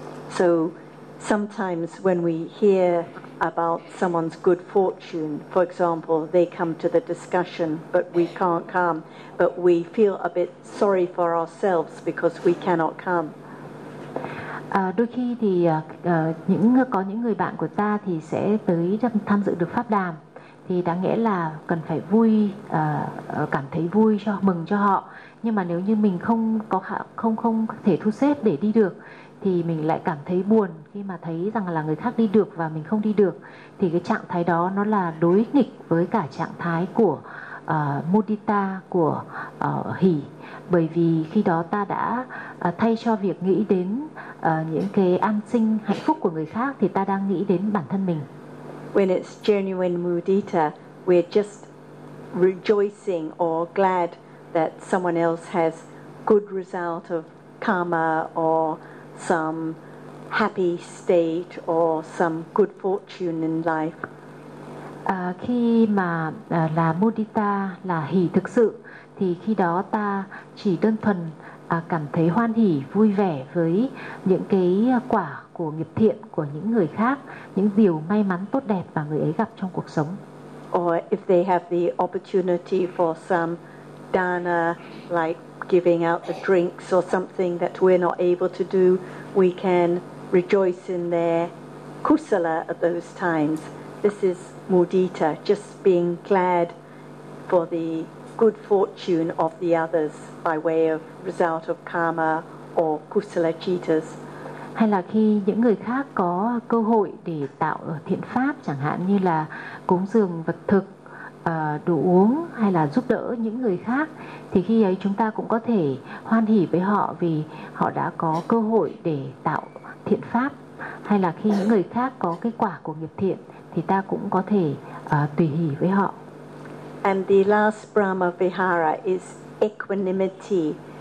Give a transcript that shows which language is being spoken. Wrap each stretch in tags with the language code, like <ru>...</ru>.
<en>So sometimes when we hear about someone's good fortune, for example, they come to the discussion but we can't come, but we feel a bit sorry for ourselves because we cannot come.</en> <vi>Đôi khi thì có những người bạn của ta thì sẽ tới tham dự được pháp đàm, thì đáng nghĩa là cần phải vui, cảm thấy vui cho mừng cho họ. Nhưng mà nếu như mình không thể thu xếp để đi được thì mình lại cảm thấy buồn khi mà thấy rằng là người khác đi được và mình không đi được. Thì cái trạng thái đó nó là đối nghịch với cả trạng thái của mudita, của hỷ. Bởi vì khi đó ta đã thay cho việc nghĩ đến những cái an sinh hạnh phúc của người khác thì ta đang nghĩ đến bản thân mình.</vi> <en>When it's genuine mudita, we're just rejoicing or glad that someone else has good result of karma or some happy state or some good fortune in life.</en> <vi>Khi mà là mudita, là hỷ thực sự, thì khi đó ta chỉ đơn thuần cảm thấy hoan hỉ, vui vẻ với những cái quả của nghiệp thiện của những người khác, những điều may mắn tốt đẹp mà người ấy gặp trong cuộc sống.</vi> <en>Or if they have the opportunity for some dana, like giving out the drinks or something that we're not able to do, we can rejoice in their kusala at those times. This is mudita, just being glad for the good fortune of the others by way of result of karma or kusala chitas.</en> <vi>Hay là khi những người khác có cơ hội để tạo thiện pháp, chẳng hạn như là cúng dường vật thực, đồ uống, hay là giúp đỡ những người khác, thì khi ấy chúng ta cũng có thể hoan hỉ với họ vì họ đã có cơ hội để tạo thiện pháp. Hay là khi những người khác có cái quả của nghiệp thiện, thì ta cũng có thể tùy hỉ với họ.</vi> <en>And the last Brahma Vihara is equanimity.</en>